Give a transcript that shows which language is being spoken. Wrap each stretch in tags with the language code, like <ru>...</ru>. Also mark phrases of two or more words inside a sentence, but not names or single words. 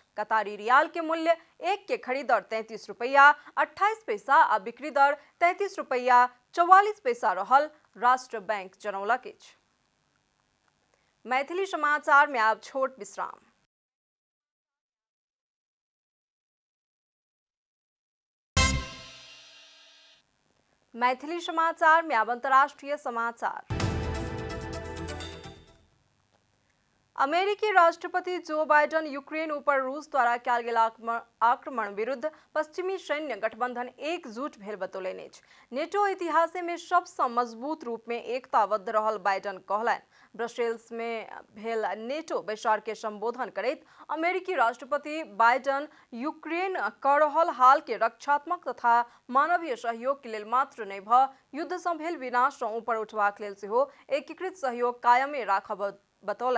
<mai>कतारी रियाल के मूल्य 1 के खरीद दर 33 रुपया 28 पैसा आ बिक्री दर 33 रुपया 44 पैसा रहल राष्ट्र बैंक जनौलक अछि। मैथिली समाचार में आप छोट विश्राम। मैथिली समाचार में अब अंतर्राष्ट्रीय समाचार। अमेरिकी राष्ट्रपति जो बाइडन यूक्रेन ऊपर रूस द्वारा कयल गेल आक्रमण विरुद्ध पश्चिमी सैन्य गठबंधन एकजुट भेल बतौलनि अछि। नेटो इतिहास में सबसे मजबूत रूप में एकताबद्ध रहल बाइडन कहलनि। ब्रसेल्स में भेल नेटो बैसार के संबोधन करैत अमेरिकी राष्ट्रपति बाइडन यूक्रेन कर रहल हाल के रक्षात्मक तथा मानवीय सहयोग के लेल मात्र नहीं भ युद्ध सँ भेल विनाश सँ ऊपर उठबाक लेल सेहो एकीकृत सहयोग कायमे राखब बतौलन।</mai>